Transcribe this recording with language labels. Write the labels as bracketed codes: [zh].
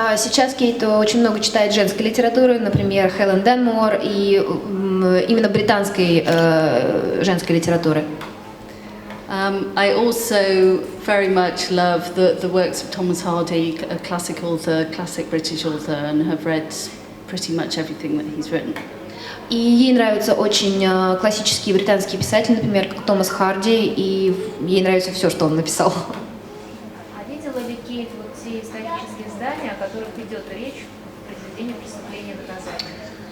[ru] Сейчас Кейт очень много читает женской литературы, например, Хелен Денмор и именно британской женской литературы. [en] I also very much love the works of Thomas Hardy, a classic author, classic British author, and have read pretty much everything that he's written. [ru] И ей нравятся очень классические британские писатели, например, как Томас Харди, и ей нравится все, что он написал. Видела ли Кейт вот те исторические здания, о которых идет речь в произведении «Преступление и наказание»?